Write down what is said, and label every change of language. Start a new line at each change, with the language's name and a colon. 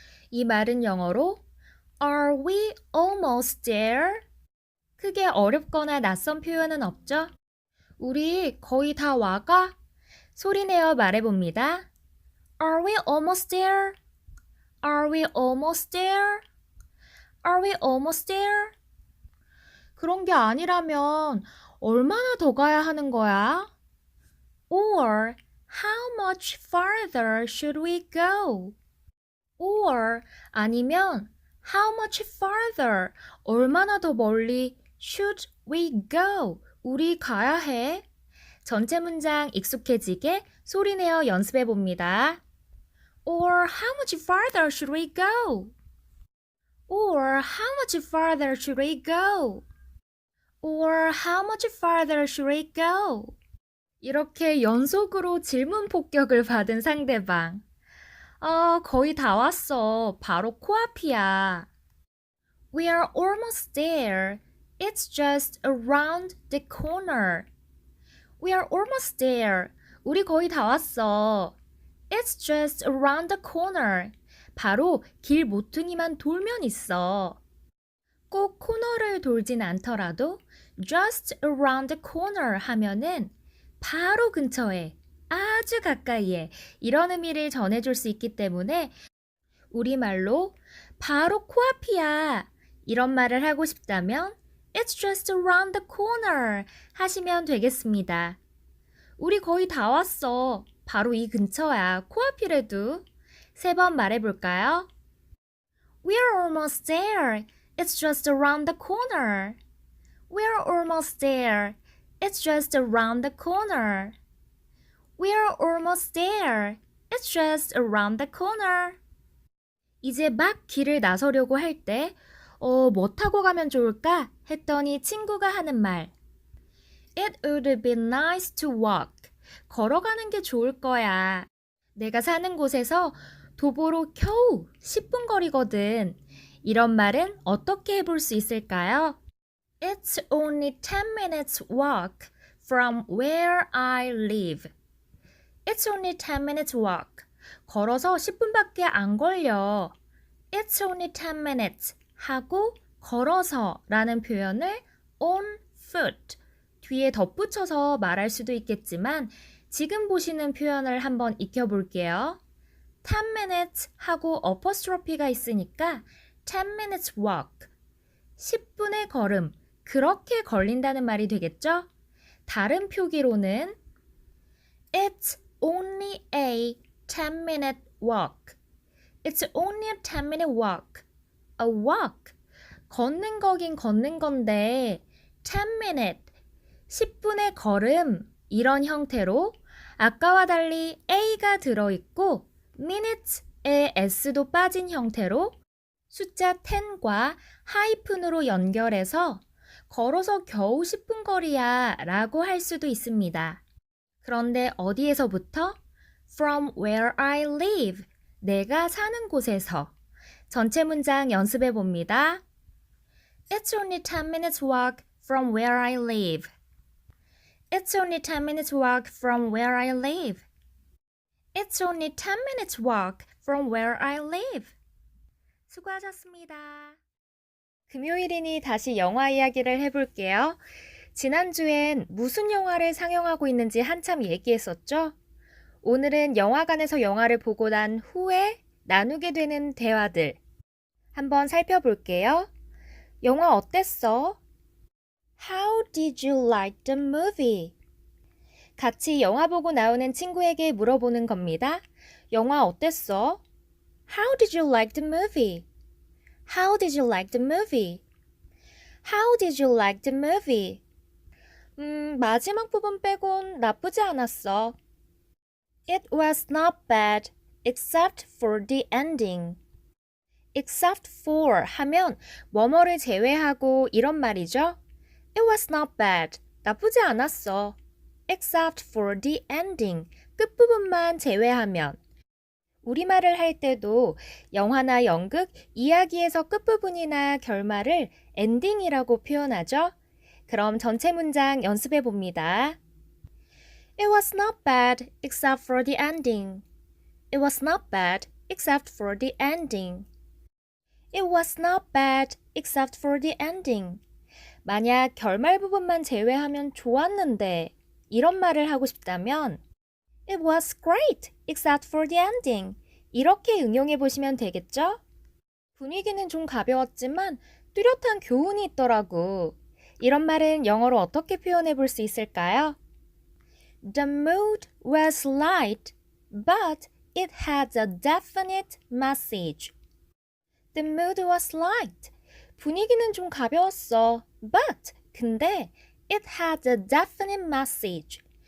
Korean: 이 말은 영어로
English: Are we almost there?
Korean: 크게 어렵거나 낯선 표현은 없죠? 우리 거의 다 와가? 소리내어 말해봅니다.
English: Are we almost there? Are we almost there? Are we almost there?
Korean: 그런 게 아니라면 얼마나 더 가야 하는 거야?
English: Or how much farther should we go? Or
Korean: 아니면
English: how much farther
Korean: 얼마나 더 멀리
English: should we go?
Korean: 우리 가야 해. 전체 문장 익숙해지게 소리내어 연습해 봅니다.
English: Or how much farther should we go? Or how much farther should we go? Or how much farther should we go?
Korean: 이렇게 연속으로 질문 폭격을 받은 상대방. 거의 다 왔어. 바로 코앞이야.
English: We are almost there. It's just around the corner. We are almost there.
Korean: 우리 거의 다 왔어.
English: It's just around the corner.
Korean: 바로 길 모퉁이만 돌면 있어. 꼭 코너를 돌진 않더라도 just around the corner 하면은 바로 근처에, 아주 가까이에 이런 의미를 전해줄 수 있기 때문에 우리말로 바로 코앞이야 이런 말을 하고 싶다면
English: It's just around the corner
Korean: 하시면 되겠습니다. 우리 거의 다 왔어. 바로 이 근처야. 코앞이래도. 3번 말해볼까요?
English: We're almost there. It's just around the corner. We're almost there. It's just around the corner. We're almost there. It's just around the corner.
Korean: 이제 막 길을 나서려고 할 때, 뭐 타고 가면 좋을까? 했더니 친구가 하는 말.
English: It would be nice to walk.
Korean: 걸어가는 게 좋을 거야. 내가 사는 곳에서 도보로 겨우 10분 거리거든. 이런 말은 어떻게 해볼 수 있을까요?
English: It's only 10 minutes walk from where I live. It's only 10 minutes walk.
Korean: 걸어서 10분밖에 안 걸려.
English: It's only 10 minutes
Korean: 하고 걸어서 라는 표현을
English: on foot
Korean: 뒤에 덧붙여서 말할 수도 있겠지만 지금 보시는 표현을 한번 익혀볼게요. 10 minutes 하고 어퍼스트로피가 있으니까
English: 10 minutes walk.
Korean: 10분의 걸음. 그렇게 걸린다는 말이 되겠죠? 다른 표기로는
English: It's only a 10-minute walk. It's only a 10-minute walk. A walk.
Korean: 걷는 거긴 걷는 건데 10-minute. 10분의 걸음. 이런 형태로 아까와 달리 a가 들어있고 minutes에 s도 빠진 형태로 숫자 10과 하이픈으로 연결해서 걸어서 겨우 10분 거리야 라고 할 수도 있습니다. 그런데 어디에서부터?
English: From where I live.
Korean: 내가 사는 곳에서. 전체 문장 연습해 봅니다.
English: It's only 10 minutes walk from where I live. It's only 10 minutes walk from where I live. It's only 10 minutes walk from where I live.
Korean: 수고하셨습니다. 금요일이니 다시 영화 이야기를 해볼게요. 지난주엔 무슨 영화를 상영하고 있는지 한참 얘기했었죠? 오늘은 영화관에서 영화를 보고 난 후에 나누게 되는 대화들 한번 살펴볼게요. 영화 어땠어?
English: How did you like the movie?
Korean: 같이 영화 보고 나오는 친구에게 물어보는 겁니다. 영화 어땠어?
English: How did you like the movie? How did you like the movie? How did you like the movie?
Korean: 마지막 부분 빼곤 나쁘지 않았어.
English: It was not bad, except for the ending.
Korean: except for 하면 뭐뭐를 제외하고 이런 말이죠.
English: It was not bad.
Korean: 나쁘지 않았어.
English: except for the ending.
Korean: 끝부분만 제외하면. 우리말을 할 때도 영화나 연극, 이야기에서 끝부분이나 결말을 엔딩이라고 표현하죠. 그럼 전체 문장 연습해 봅니다.
English: It was not bad except for the ending. It was not bad except for the ending. It was not bad except for the ending.
Korean: 만약 결말 부분만 제외하면 좋았는데 이런 말을 하고 싶다면
English: It was great except for the ending.
Korean: 이렇게 응용해 보시면 되겠죠? 분위기는 좀 가벼웠지만 뚜렷한 교훈이 있더라고. 이런 말은 영어로 어떻게 표현해 볼 수 있을까요?
English: The mood was light, but it had a definite message. The mood was light.
Korean: 분위기는 좀 가벼웠어.
English: But, 근데 it had a definite message.